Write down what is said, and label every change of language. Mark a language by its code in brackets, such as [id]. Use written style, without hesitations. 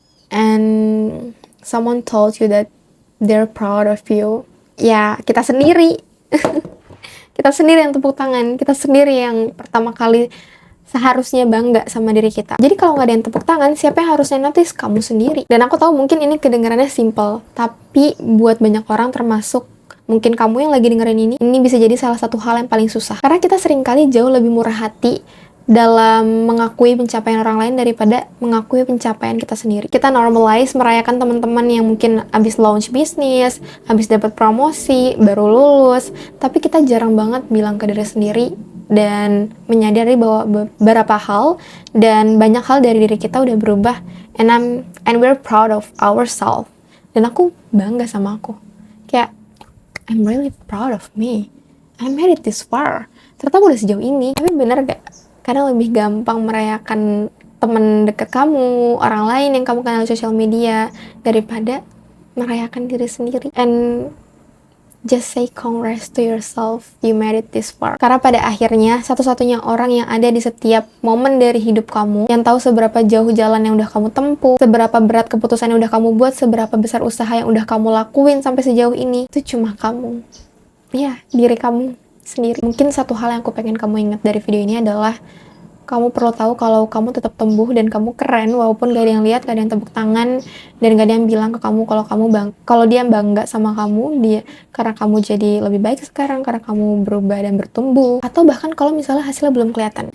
[en] And someone told you that they're proud of you. [id] Ya, kita sendiri. Kita sendiri yang tepuk tangan. Kita sendiri yang pertama kali seharusnya bangga sama diri kita. Jadi kalau nggak ada yang tepuk tangan, siapa yang harusnya notice? Kamu sendiri. Dan aku tahu mungkin ini kedengarannya simple, tapi buat banyak orang termasuk mungkin kamu yang lagi dengerin ini bisa jadi salah satu hal yang paling susah. Karena kita seringkali jauh lebih murah hati dalam mengakui pencapaian orang lain daripada mengakui pencapaian kita sendiri. Kita normalize merayakan teman-teman yang mungkin abis launch bisnis, abis dapat promosi, baru lulus, tapi kita jarang banget bilang ke diri sendiri dan menyadari bahwa beberapa hal dan banyak hal dari diri kita udah berubah, [en] and we're proud of ourselves. [id] Dan aku bangga sama aku. Kayak [en] I'm really proud of me. I made it this far. [id] Ternyata aku udah sejauh ini. Tapi bener gak? Kadang lebih gampang merayakan teman dekat kamu, orang lain yang kamu kenal di sosial media, daripada merayakan diri sendiri. [en] And just say congrats to yourself, you made it this far. [id] Karena pada akhirnya, satu-satunya orang yang ada di setiap momen dari hidup kamu, yang tahu seberapa jauh jalan yang udah kamu tempuh, seberapa berat keputusan yang udah kamu buat, seberapa besar usaha yang udah kamu lakuin sampai sejauh ini, itu cuma kamu. Ya, diri kamu sendiri. Mungkin satu hal yang aku pengen kamu ingat dari video ini adalah kamu perlu tahu kalau kamu tetap tumbuh dan kamu keren walaupun gak ada yang lihat, gak ada yang tepuk tangan, dan gak ada yang bilang ke kamu kalau dia bangga sama kamu, dia karena kamu jadi lebih baik sekarang, karena kamu berubah dan bertumbuh, atau bahkan kalau misalnya hasilnya belum kelihatan.